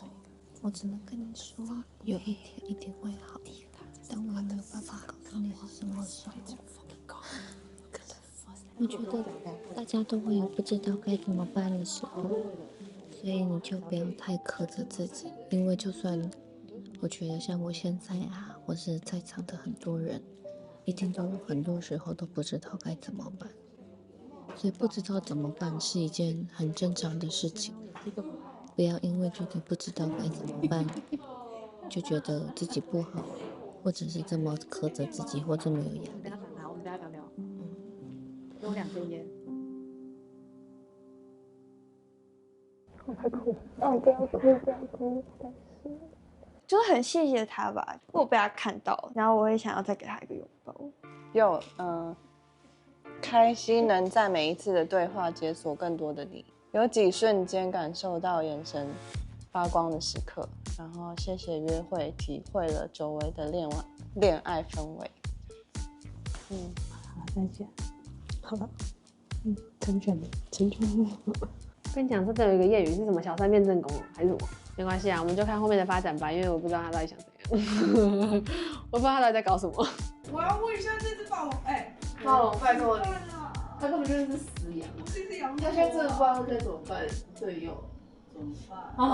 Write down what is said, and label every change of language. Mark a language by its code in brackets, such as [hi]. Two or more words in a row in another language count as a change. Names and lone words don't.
[zh] 我只能跟你說，有一天一定會好，但我沒有辦法告訴你是什麼時候。我覺得大家都會有不知道該怎麼辦的時候，所以你就不要太苛責自己，因為就算我覺得像我現在啊，或是在場的很多人，一定都有很多時候都不知道該怎麼辦，所以不知道怎麼辦是一件很正常的事情。不要因為覺得不知道該怎麼辦，就覺得自己不好，或者是這麼苛責自己，或這麼有壓力。我們大家聊聊。給我2根煙。我快哭了。哦，不要哭，不要哭，就是很謝謝他吧，我被他看到，然後我也想要再給他一個擁抱。開心能在每一次的對話解鎖更多的你。有幾瞬間感受到眼神發光的時刻，然後謝謝約會，體會了久違的戀愛氛圍。好，再見。好了，成全了。跟你講，这有一個諺語是什麼？小三變正宮還是什麼？沒關係啊，我們就看後面的發展吧，因為我不知道他到底想怎樣，我不知道他到底在搞什麼。我要問一下這只暴龍，暴龍，拜託你，他根本就是死羊，是一只羊，他現在真的不知道該怎麼辦，隊友怎麼辦